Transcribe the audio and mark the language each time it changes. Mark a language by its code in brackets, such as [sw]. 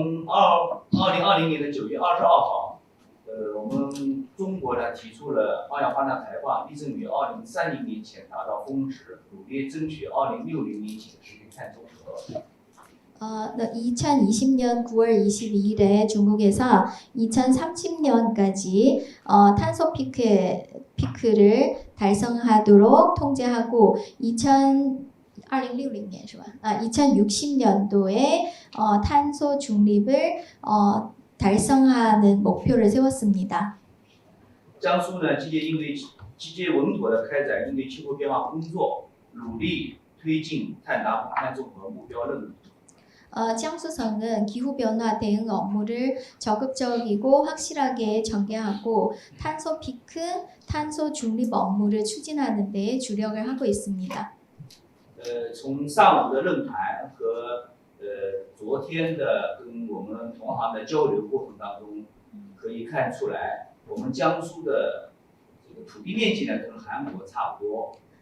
[zh] 2020年的9月22号，我们中国呢提出了二氧化碳排放力争于2030年前达到峰值，努力争取2060年前实现碳中和。 [ko] 2020년 9월 22일에 중국에서 2030년까지 탄소 피크를 달성하도록 통제하고 2060년 2060년도에 탄소 중립을 달성하는 목표를 세웠습니다. [zh] 江苏呢，积极稳妥地开展应对气候变化工作，努力推进碳达峰、碳中和目标任务。 [ko] 江苏省은 기후변화 대응 업무를 적극적이고 확실하게 전개하고 탄소 피크, 탄소 중립 업무를 추진하는 데 주력을 하고 있습니다. [zh] 从上午的论坛和昨天的跟我们同行的交流过程当中，可以看出来，我们江苏的这个土地面积呢跟韩国差不多。